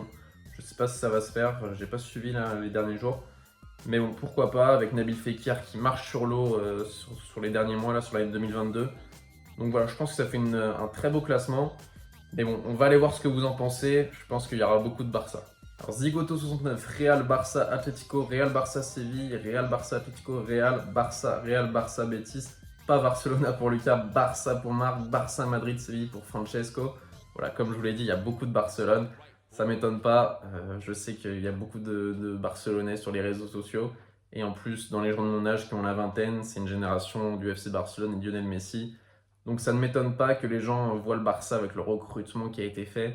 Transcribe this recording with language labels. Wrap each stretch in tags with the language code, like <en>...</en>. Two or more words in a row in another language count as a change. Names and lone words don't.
<fr>Je sais pas si ça va se faire, j'ai pas suivi là, les derniers jours. Mais bon, pourquoi pas, avec Nabil Fekir qui marche sur l'eau sur les derniers mois, là, sur l'année 2022. Donc voilà, je pense que ça fait un très beau classement. Mais bon, on va aller voir ce que vous en pensez. Je pense qu'il y aura beaucoup de Barça. Alors Zigoto69, Real Barça Atlético, Real Barça Séville, Real Barça Atlético, Real Barça Betis. Pas Barcelona pour Lucas, Barça pour Marc, Barça Madrid Séville pour Francesco. Voilà, comme je vous l'ai dit, il y a beaucoup de Barcelone. Ça m'étonne pas. Je sais qu'il y a beaucoup de Barcelonais sur les réseaux sociaux. Et en plus, dans les gens de mon âge qui ont la vingtaine, c'est une génération du FC Barcelone et de Lionel Messi. Donc ça ne m'étonne pas que les gens voient le Barça avec le recrutement qui a été fait.</fr>